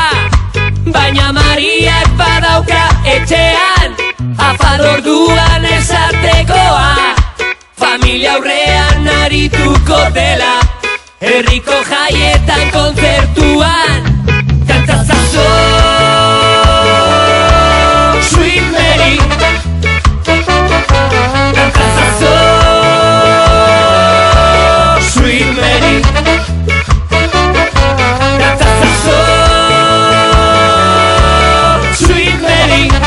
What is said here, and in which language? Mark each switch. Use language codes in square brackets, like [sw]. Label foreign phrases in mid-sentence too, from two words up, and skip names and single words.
[eu] Baina Mariak badauka etxean, afal orduan esatekoa. Familia aurrean arituko dela, herriko jaietan kontzertuan. Dantzazazo, [en] Sweet Mary. [eu] Dantzazazo, [en] Sweet Mary. [eu] Dantzazazo, [en] Sweet Mary.